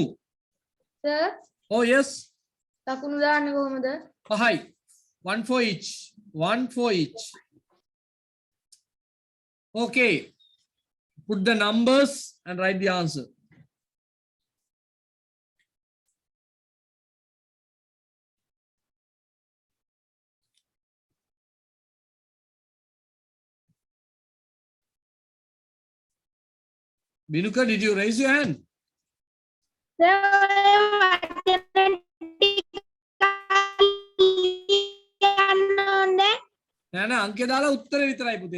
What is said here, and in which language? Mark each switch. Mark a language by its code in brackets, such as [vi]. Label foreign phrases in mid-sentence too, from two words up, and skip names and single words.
[si] සර් [en] Oh yes. [si] ලකුණු දාන්නේ කොහොමද? [en] Hi. One for each. One for each. Okay. Put the numbers and write the answer. Binuka, did you raise your hand? [si] නෑ නෑ අංකය දාලා උත්තර විතරයි පුතේ.